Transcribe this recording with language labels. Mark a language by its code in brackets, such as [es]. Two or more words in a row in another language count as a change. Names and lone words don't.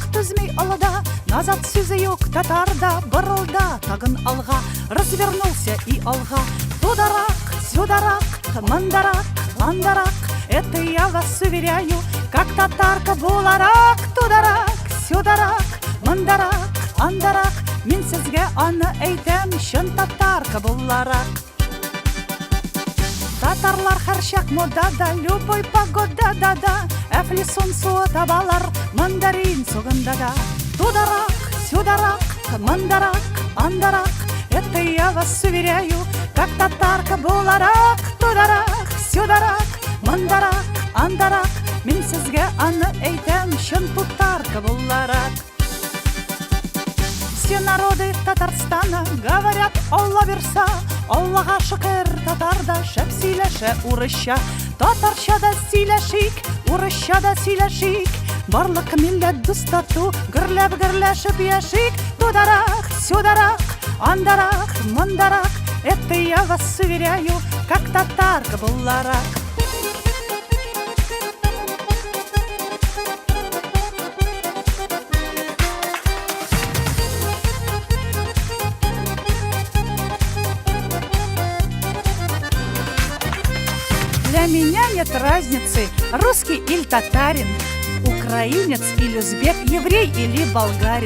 [tt] түзмей алда, назад сүзе юк татарда, бұрылда тагын алға, [ru] развернулся и [tt] алға. Тударак, сюдарак, мандарак, андарак, [ru] это я вас уверяю, как татарка буларак. [tt] Тударак, сюдарак, мандарак, андарак, мин сезгә аны әйтәм, чын татарка буларак. Татарлар һәр чак модада, [ru] любой погодада [tt] да, әфлисон суы табалар, мандарин сугында да. Тударак, сюдарак, мандарак, андарак, [ru] это я вас уверяю, как татарка буларак. [tt] Тударак, сюдарак, мандарак, андарак, мин сезгә аны әйтәм, чын татарка буларак. [ru] Все народы Татарстана говорят [tt] Алла берса, Аллаға шөкер татарда шәп сөйләшә урысча. Татарча да сөйләшик, урысча да сөйләшик, барлык милләт дус тату, гөрләп-гөрләшеп яшик. Тударак, сюдарак, андарак, мандарак, [ru] это я вас уверяю, как татарка буларак. Для меня нет разницы, русский или татарин, украинец или узбек, еврей или болгарин.